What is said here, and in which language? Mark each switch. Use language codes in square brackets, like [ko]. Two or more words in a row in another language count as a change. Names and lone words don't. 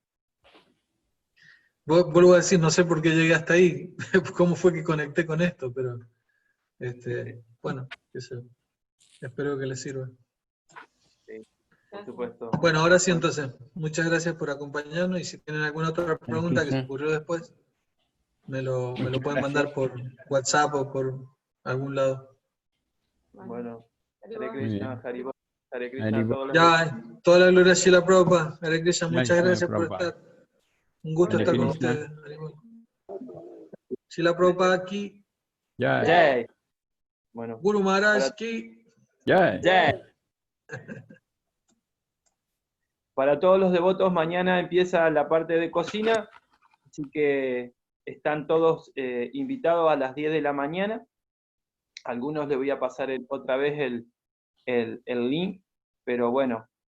[es] Vuelvo a decir, no sé por qué llegué hasta ahí, cómo fue que conecté con esto, pero bueno, espero que les sirva. Sí, por supuesto. Bueno, ahora sí entonces, muchas gracias por acompañarnos y si tienen alguna otra pregunta que se ocurrió después, me lo pueden mandar por WhatsApp o por algún lado. Bueno, Hare Hare Krishna, Bien. [sa] हरि बोल हरे कृष्ण, हरि बोल. [es] todos los Ya, toda la gloria a Shila Prabhupada. Hare Krishna, muchas Gracias, gracias por Prabhupada. estar. Un gusto Hare estar con Krishna. ustedes. Shila Prabhupada aquí, Jai. Jai. Bueno, Guru Maharaj aquí. Jai. Jai. Para todos los devotos, mañana empieza la parte de cocina, así que están todos invitados a las 10 de la mañana. A algunos les voy a pasar otra vez el link, pero bueno,